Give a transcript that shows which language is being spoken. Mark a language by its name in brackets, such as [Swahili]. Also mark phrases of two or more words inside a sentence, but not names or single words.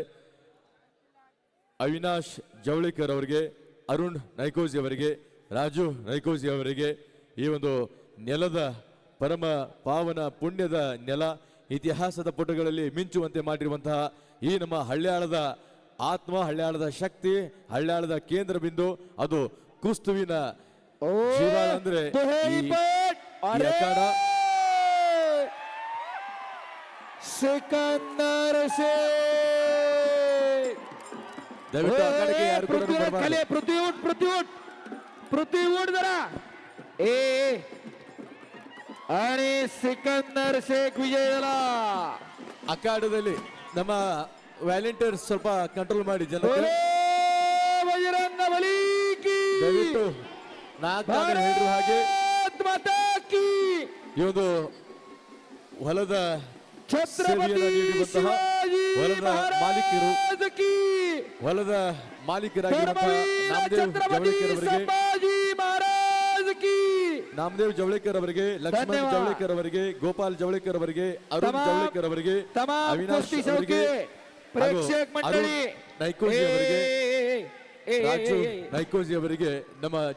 [Kannada] ಅವಿನಾಶ್ ಜವಳೇಕರ್ ಅವರಿಗೆ, ಅರುಣ್ ನೈಕೋಜಿ ಅವರಿಗೆ, ರಾಜು ನೈಕೋಜಿ ಅವರಿಗೆ ಈ ಒಂದು ನೆಲದ ಪರಮ ಪಾವನ ಪುಣ್ಯದ ನೆಲ, ಇತಿಹಾಸದ ಪುಟಗಳಲ್ಲಿ ಮಿಂಚುವಂತೆ ಮಾಡಿರುವಂತಹ ಈ ನಮ್ಮ ಹಳ್ಯಾಳದ ಆತ್ಮ, ಹಳ್ಯಾಳದ ಶಕ್ತಿ, ಹಳ್ಯಾಳದ ಕೇಂದ್ರ ಬಿಂದು, ಅದು ಕುಸ್ತುವಿನ ಜೀವಾಳ ಅಂದ್ರೆ ಈ ಅಖಾಡ. ಸಿಕಂದರ್ ದಯವಿಟ್ಟು ಅಖಾಡಕ್ಕೆ ಯಾರು ಕೂಡ ಬರಬಾರದು. [Marathi] पृथ्वी उठ जरा आणि सिकंदर शेख विजय झाला. [Kannada] ಅಖಾಡದಲ್ಲಿ ನಮ್ಮ ವ್ಯಾಲೆಂಟಿಯರ್ಸ್ ಸ್ವಲ್ಪ ಕಂಟ್ರೋಲ್ ಮಾಡಿ ಜನಕ್ಕೆ. [Hindi] बोले बजरंग बली की [Kannada] ದಯವಿಟ್ಟು ನಾಲ್ಕು ಹೇಳಿರುವ ಹಾಗೆ [Hindi] भारत माता की [Kannada] ಈ ಒಂದು ಹೊಲದ [Hindi] छत्रपति [Kannada] ಸೇವೆಯನ್ನು ನೀಡಿರುವಂತಹ [Hindi] शिवाजी [Kannada] ಹೊಲದ ಮಾಲೀಕರು, [Hindi] महाराज की [Kannada] ಹೊಲದ ಮಾಲೀಕರಾಗಿರುವಂತಹ [Hindi] धर्मवीर [Kannada] ನಾಮದೇವ್ [Hindi] छत्रपति [Kannada] ಜವಳೇಕರ್ ಅವರಿಗೆ, [Hindi] संभाजी महाराज की [Kannada] ನಾಮದೇವ್ ಜವಳೇಕರ್ ಅವರಿಗೆ, ಲಕ್ಷ್ಮಣ್ ಧನ್ಯವಾದ. ಜವಳೇಕರ್ ಅವರಿಗೆ, ಗೋಪಾಲ್ ಜವಳೇಕರ್ ಅವರಿಗೆ, ಅರುಣ್ [Marathi] तमाम- [Kannada] ಜವಳೇಕರ್ ಅವರಿಗೆ, [Marathi] तमाम [Kannada] ಅವಿನಾಶ್ [Marathi] कुस्ती [Kannada] ಅವರಿಗೆ, [Marathi] शौकीन प्रेक्षक [Kannada] ಹಾಗೂ ಅರುಣ್ [Marathi] मंडळी [Kannada] ನೈಕೋಜಿ ಅವರಿಗೆ, ए, ए, ए, ರಾಜು ए, ए, ए. ನೈಕೋಜಿ ಅವರಿಗೆ ನಮ್ಮ